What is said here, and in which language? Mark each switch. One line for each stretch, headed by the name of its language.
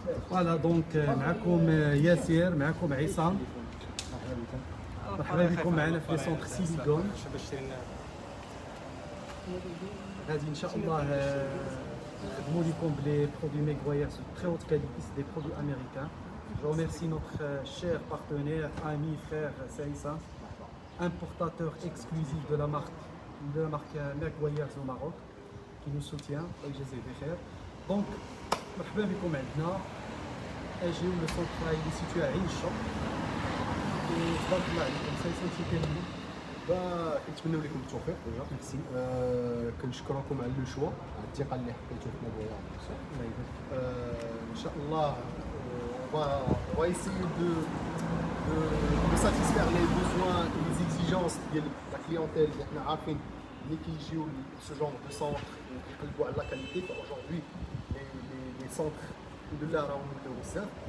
French: Voilà, donc
Arabic: معكم ياسر معكم عصام مرحبا بكم معنا في سونتر سيليغون غادي ان شاء الله نقدموا لكم بلي برودوي ميغواير
French: de très haute qualité, c'est des produits américains. Je remercie notre cher partenaire, ami, frère Saïssa, importateur exclusif de la marque Meguiar's au Maroc, qui nous soutient.
Arabic: Donc مرحبا بكم عندنا. اجيو لو سونتر اللي سيتوي على عين الشوق. تبارك الله عليكم سايسا شي كلمه. كنتمنوا لكم التوفيق ديجا. ميرسي. كنشكركم على لو شوا على الثقه اللي حطيتوا في ميغويار. الله يبارك.
French: ان شاء الله on va essayer de satisfaire les besoins et les exigences de la clientèle
Arabic: اللي احنا عارفين اللي كيجيو
French: ce genre de centre
Arabic: يقلبوا على
French: la qualité. Aujourd'hui les centres alhamdoulilah
Arabic: راهم ولاو بزاف.